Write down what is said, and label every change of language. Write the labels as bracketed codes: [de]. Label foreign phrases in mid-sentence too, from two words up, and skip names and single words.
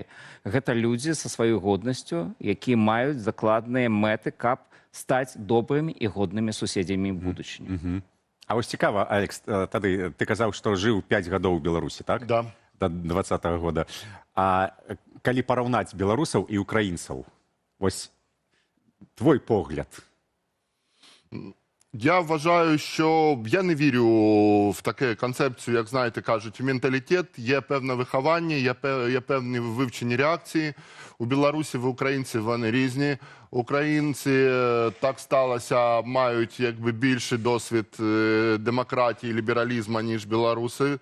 [be] Гэта людзі са сваёй годнасцю, якія маюць закладныя мэты, каб стаць добрымі і годнымі суседзямі будучыні. А вось цікава, Алекс, тады ты казаў, што жыў 5 гадоў у Беларусі, так? Да. [ru] До 20-го года. [be] А калі параўнаць беларусаў і украінцаў, вось твой погляд. [uk] Я вважаю, що я не вірю в таку концепцію, як, знаєте, кажуть, менталітет, є певне виховання, є певні вивчені реакції. У Білорусі, в українців вони різні. Українці, так сталося, мають більший досвід демократії, лібералізму, ніж білоруси.